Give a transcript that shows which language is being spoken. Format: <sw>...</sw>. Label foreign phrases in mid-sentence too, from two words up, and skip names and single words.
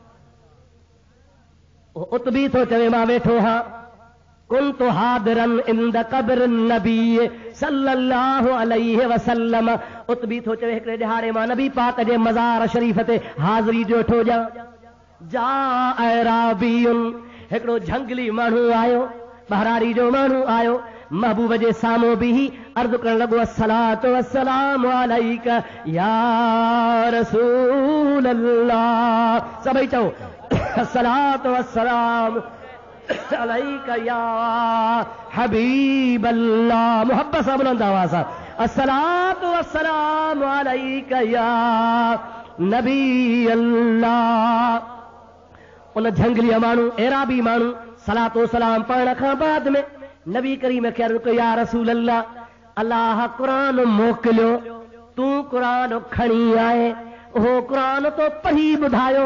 <sd>उतबी थो चवे मां वेठो हां</sd> <ar>كنت حاضرا عند قبر نبي صلى الله عليه وسلم.</ar> <sd>उतबी थो चवे हिकिड़े ॾिहाड़े मां नबी पाक जे मज़ार शरीफ़ ते हाज़िरी जो वेठो ॼां</sd> <ar>جاء أعرابي</ar> <sd>हिकिड़ो झंगली माण्हू आयो बहराड़ी जो माण्हू आयो महबूब जे साम्हूं बि अर्ज़ करण लॻो</sd> <ar>الصلاة والسلام عليك يا رسول الله.</ar> <sd>सभई चओ</sd> <ar>الصلاة والسلام عليك يا حبيب الله.</ar> <sd>मोहब्बत सां बुलंद आवाज़ सां</sd> <ar>الصلاة والسلام عليك يا نبي الله.</ar> <sd>उन झंगली माण्हू एराबी माण्हू सलातो सलाम पढ़ण खां बाद में नबी करीम खे अर्ज़ कयो,</sd> <ar>يا رسول الله,</ar> <sd>अल्लाह क़ुरान मोकिलियो, तूं क़ुरान खणी आए, उहो क़ुरान तो पढ़ी ॿुधायो।</sd>